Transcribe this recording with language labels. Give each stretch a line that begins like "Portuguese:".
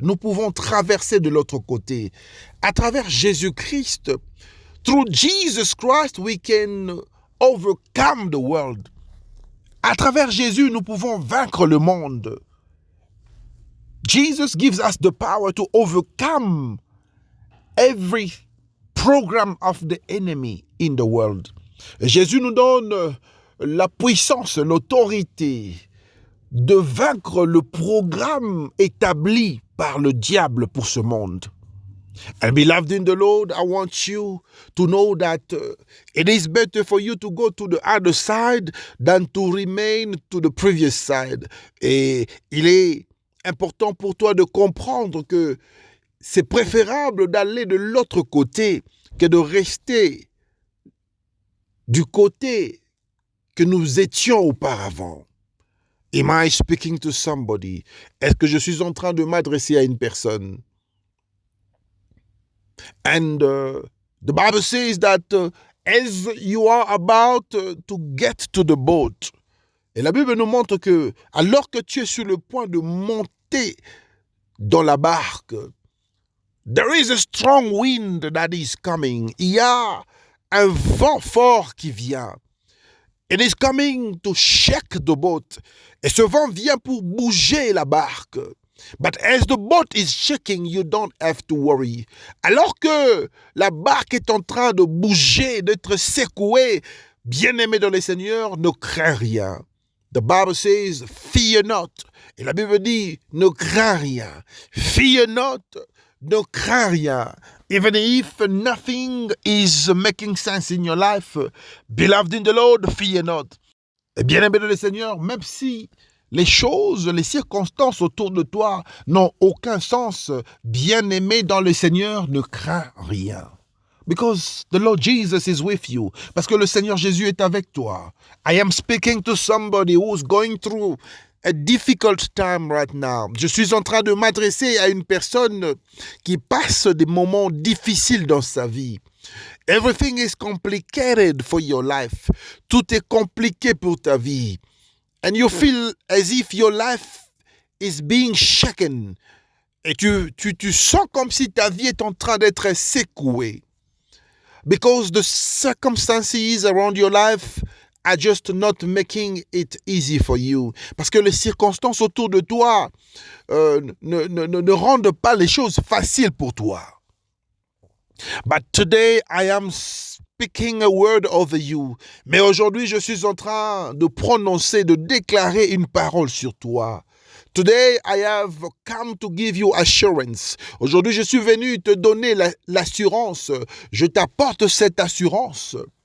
French: Nous pouvons traverser de l'autre côté. À travers Jésus-Christ,
English: through Jesus Christ, we can overcome the world.
French: À travers Jésus, nous pouvons vaincre le monde.
English: Jesus gives us the power to overcome every program of the enemy in the world.
French: Jésus nous donne la puissance, l'autorité de vaincre le programme établi par le diable pour ce monde.
English: And beloved in the Lord, I want you to know that it is better for you to go to the other side than to remain to the previous side.
French: Et il est important pour toi de comprendre que c'est préférable d'aller de l'autre côté que de rester du côté que nous étions auparavant.
English: Am I speaking to somebody?
French: Est-ce que je suis en train de m'adresser à une personne?
English: And the Bible says that as you are about to get to the boat,
French: et la Bible nous montre que alors que tu es sur le point de monter dans la barque,
English: there is a strong wind that is coming.
French: Il y a un vent fort qui vient.
English: It is coming to shake the boat.
French: Et ce vent vient pour bouger la barque.
English: But as the boat is shaking, you don't have to worry.
French: Alors que la barque est en train de bouger, d'être secouée, bien-aimé dans le Seigneur, ne crains rien.
English: The Bible says, fear not.
French: Et la Bible dit, ne crains rien.
English: Fear not,
French: ne crains rien.
English: Even if nothing is making sense in your life, beloved in the Lord, fear not.
French: Et bien-aimé dans le Seigneur, même si les choses, les circonstances autour de toi n'ont aucun sens, bien-aimé dans le Seigneur, ne crains rien.
English: Because the Lord Jesus is with you.
French: Parce que le Seigneur Jésus est avec toi.
English: I am speaking to somebody who's going through a difficult time right now.
French: Je suis en train de m'adresser à une personne qui passe des moments difficiles dans sa vie.
English: Everything is complicated for your life.
French: Tout est compliqué pour ta vie.
English: And you feel as if your life is being shaken.
French: Et tu sens comme si ta vie est en train d'être secouée.
English: Because the circumstances around your life are just not making it easy for you.
French: Parce que les circonstances autour de toi ne rendent pas les choses faciles pour toi.
English: But today I am speaking a word over you.
French: Mais aujourd'hui, je suis en train de prononcer, de déclarer une parole sur toi.
English: Today I have come to give you assurance.
French: Aujourd'hui, je suis venu te donner l'assurance. Je t'apporte cette assurance.